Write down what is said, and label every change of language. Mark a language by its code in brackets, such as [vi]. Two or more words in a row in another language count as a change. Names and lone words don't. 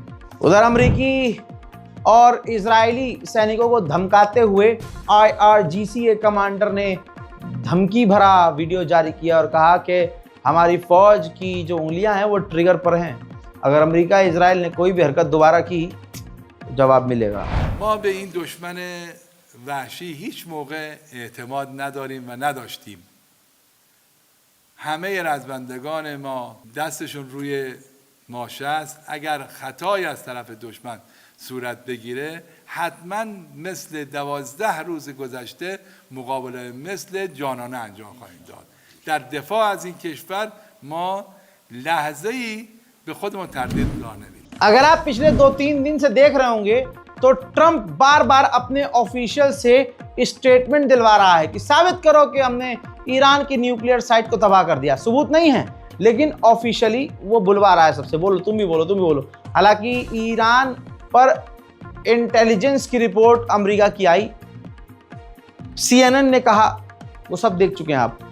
[hi] उधर अमेरिकी और इजरायली सैनिकों को धमकाते हुए IRGC के कमांडर ने धमकी भरा वीडियो जारी किया और कहा कि हमारी फ़ौज की जो उंगलियां हैं वो ट्रिगर पर हैं, अगर अमेरिका इजराइल ने कोई भी हरकत दोबारा की तो जवाब मिलेगा। [fa] ما به این دشمن وحشی هیچ موقع اعتماد نداریم و نداشتیم. همه رزمندگان ما دستشون روی ماشه است. اگر خطایی از طرف دشمن صورت بگیره حتما مثل 12 روز گذشته مقابله مثل جانانه انجام خواهیم داد. در دفاع از این کشور ما لحظه‌ای به خودمون تردید راه نمیدیم. [hi] अगर आप पिछले 2-3 दिन से देख रहे होंगे तो ट्रंप बार बार अपने ऑफिशियल से स्टेटमेंट दिलवा रहा है कि साबित करो कि हमने ईरान की [en] nuclear site [hi] को तबाह कर दिया। सबूत नहीं है, लेकिन ऑफिशियली वो बुलवा रहा है सबसे, बोलो तुम भी बोलो, तुम भी बोलो। हालांकि ईरान पर इंटेलिजेंस की रिपोर्ट अमेरिका की आई, CNN ने कहा, वो सब देख चुके हैं आप।